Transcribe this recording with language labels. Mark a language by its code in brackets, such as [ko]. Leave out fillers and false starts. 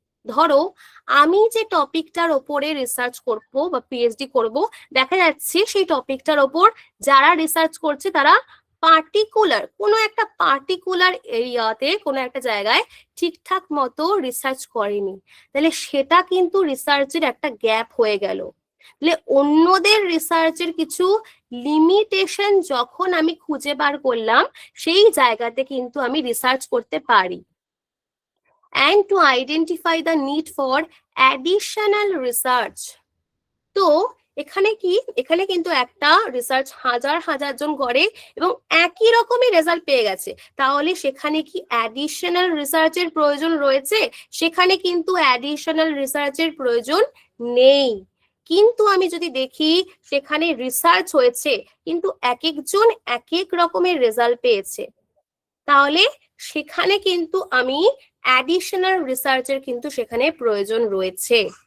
[bn] ধরো আমি যে টপিকটার ওপরে রিসার্চ করব বা পিএইচডি করব, দেখা যাচ্ছে সেই টপিকটার ওপর যারা রিসার্চ করছে তারা কোনো একটা পার্টিকুলার এরিয়াতে কোনো একটা জায়গায় ঠিকঠাক মতো রিসার্চ করেনি, তাহলে সেটা কিন্তু রিসার্চের একটা গ্যাপ হয়ে গেল। তাহলে অন্যদের রিসার্চের কিছু লিমিটেশন যখন আমি খুঁজে বার করলাম, সেই জায়গাতে কিন্তু আমি রিসার্চ করতে পারি। [en] and to identify the need for additional research. [bn] তো এখানে কিন্তু একটা রিসার্চ হাজার হাজার জন করে এবং একই রকমই রেজাল্ট পেয়ে গেছে, তাহলে সেখানে কি অ্যাডিশনাল রিসার্চের প্রয়োজন রয়েছে? সেখানে কিন্তু অ্যাডিশনাল রিসার্চের প্রয়োজন নেই। কিন্তু আমি যদি দেখি সেখানে রিসার্চ হয়েছে কিন্তু এক একজন এক এক রকমের রেজাল্ট পেয়েছে, তাহলে সেখানে কিন্তু আমি অ্যাডিশনাল রিসার্চের কিন্তু সেখানে প্রয়োজন রয়েছে।